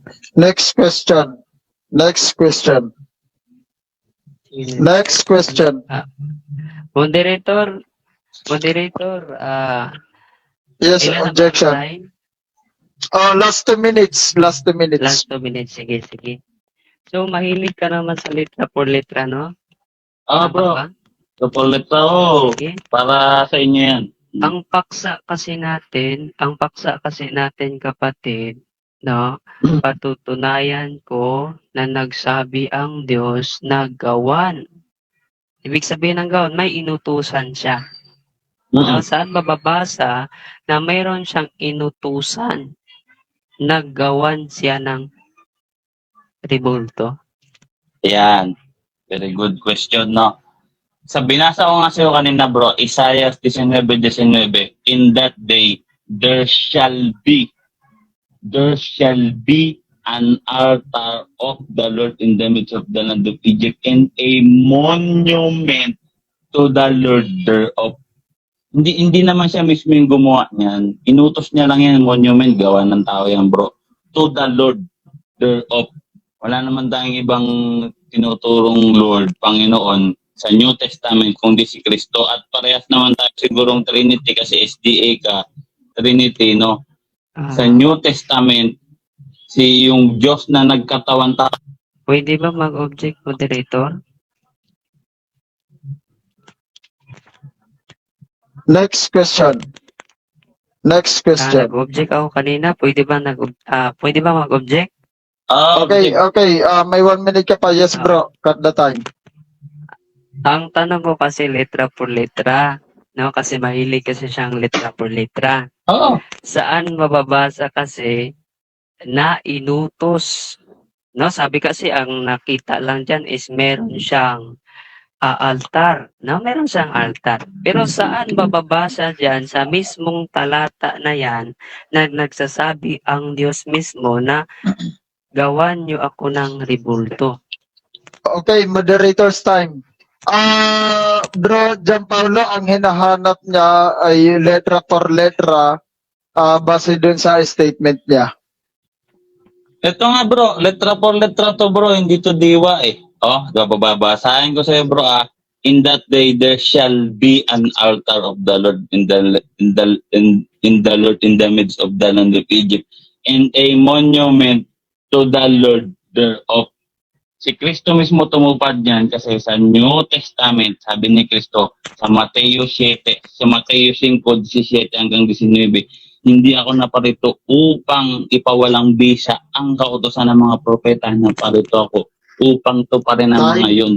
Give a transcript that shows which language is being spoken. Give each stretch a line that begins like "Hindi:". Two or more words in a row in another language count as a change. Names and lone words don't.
English: Next question. Next question. Next question. Moderator, Yes,
Filipino: ilan na ba ang objection. time?
English: Last 2 minutes. Last 2 minutes. Last 2 minutes.
Filipino: Sige, sige. So, mahilig ka naman sa
Spanish: letra por letra,
Filipino: no? Ah, Tama bro. ba? Kapalit ako. Sige. Para sa inyo yan. Ang paksa kasi natin kapatid, no? Patutunayan ko na nagsabi ang Diyos na gawan. Ibig sabihin ng gawan, may inutusan siya. No? Saan mababasa na mayroon siyang inutusan na gawan siya ng rebulto? Yan.
English: Very good question, no?
Filipino: Sa binasa ko nga sa'yo kanina, bro, Isaiah 19:19,
English: in that day, there shall be an altar of the Lord in the midst of the land of Egypt and a monument to the Lord thereof.
Filipino: Hindi naman siya mismo yung gumawa niyan. Inutos niya lang yan, monument, gawa ng tao yan, bro.
English: To the Lord thereof.
Filipino: Wala naman tayong ibang tinuturong Lord, Panginoon, sa
English: New Testament
Filipino: kundi si Kristo. At parehas naman tayo sigurong Trinity kasi SDA ka, Trinity, no? Sa
English: New Testament,
Filipino: yung Diyos na nagkatawan tao. Pwede ba mag-object, moderator?
English: Next question. Next question.
Filipino: Nag-object ako kanina. Pwede ba mag-object? Okay, okay. May 1 minute ka pa.
English: Yes, bro. Cut the time.
Filipino: Ang tanong ko kasi
Spanish: letra por letra.
Filipino: No? Kasi mahilig kasi siyang
Spanish: letra por letra.
Filipino: Oo. Saan mababasa kasi na inutos? No? Sabi kasi ang nakita lang dyan is meron siyang altar. No? Meron siyang altar. Pero saan mababasa dyan sa mismong talata na yan na nagsasabi ang Diyos mismo na gawan niyo ako ng rebulto? Okay,
English: moderator's time.
Filipino: Bro, Gianpaolo, ang hinahanap niya ay
Spanish: letra por letra
Filipino: base dun sa statement niya. Ito nga bro,
Spanish: letra por letra
Filipino: to bro, hindi to diwa eh. Oh, babasahin ko sa'yo bro ah.
English: In that day there shall be an altar of the Lord in the Lord in the midst of the land of Egypt, and a monument to the Lord thereof.
Filipino: Si Kristo mismo tumupad niyan kasi sa
English: New Testament,
Filipino: sabi ni Kristo sa Mateo 7, sa Mateo 5:17 hanggang 19, hindi ako naparito upang ipawalang bisa ang kautosan ng mga propeta. Naparito ako upang tuparin ang mga yun.